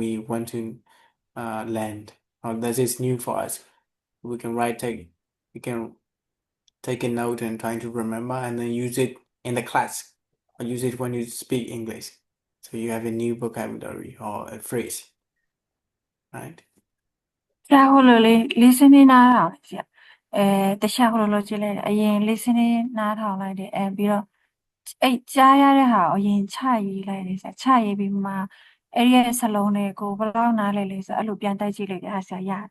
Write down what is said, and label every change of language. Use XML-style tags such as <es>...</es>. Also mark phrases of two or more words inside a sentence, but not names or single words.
<en>that we want to learn this is new for us. We can take a note and try to remember and then use it in the class or use it when you speak English. So you have a new vocabulary or a phrase, right?</en> <my>ဆရာဟိုလိုလေ listening နားထောင်လိုက်ဆရာတခြားဟိုလိုကြည့်လိုက်တယ်အရင် listening နားထောင်လိုက်တယ်ပြီးတော့အဲ့ကြားရတဲ့ဟာကိုအရင်ချရေးလိုက်တယ်ဆရာချရေးပြီးမှအဲ့ဒီရဲ့စလုံးတွေကိုဘယ်လောက်နားလဲလဲဆိုအဲ့လိုပြန်တိုက်ကြည့်လိုက်တယ်အဲ့ဒါဆရာရတယ်</my>